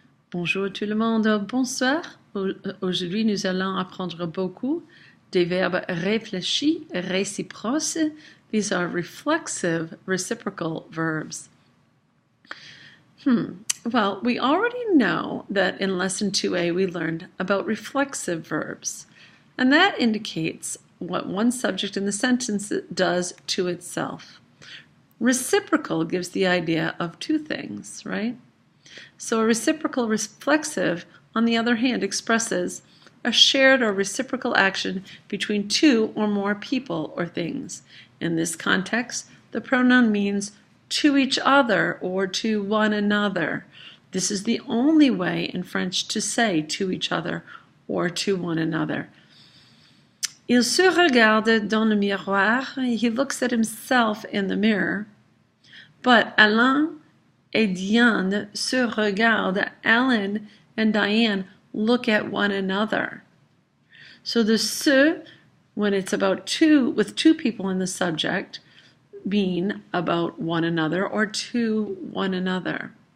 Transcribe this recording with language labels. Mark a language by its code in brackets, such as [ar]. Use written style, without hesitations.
[fr] Bonjour tout le monde, bonsoir. Aujourd'hui, nous allons apprendre beaucoup des verbes réfléchis, réciproques. [en] These are reflexive, reciprocal verbs. Well, we already know that in Lesson 2a we learned about reflexive verbs, and that indicates what one subject in the sentence does to itself. Reciprocal gives the idea of two things, right? So a reciprocal reflexive, on the other hand, expresses a shared or reciprocal action between two or more people or things. In this context, the pronoun means to each other or to one another. This is the only way in French to say to each other or to one another. [fr] Il se regarde dans le miroir. [en] He looks at himself in the mirror. But [fr] Alain et Diane se regardent. [en] Alan and Diane look at one another. So the se, when it's about two, with two people in the subject, being about one another or to one another.